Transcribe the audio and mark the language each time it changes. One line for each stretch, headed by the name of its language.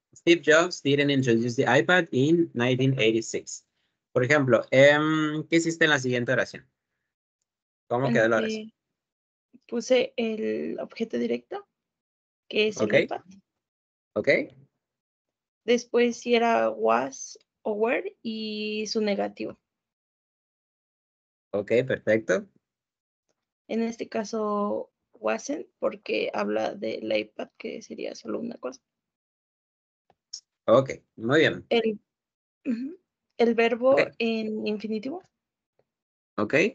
English: Steve Jobs didn't introduce the iPad in 1986.
Spanish: Por ejemplo, ¿qué hiciste en la siguiente oración? ¿Cómo quedó la oración? Puse el objeto directo, que es Ok. el iPad. Ok. Después si era was o were y su negativo. Ok, perfecto. En este caso, wasn't, porque habla del iPad, que sería solo una cosa. Ok, muy bien. Ujú, el verbo Ok, en infinitivo, ok.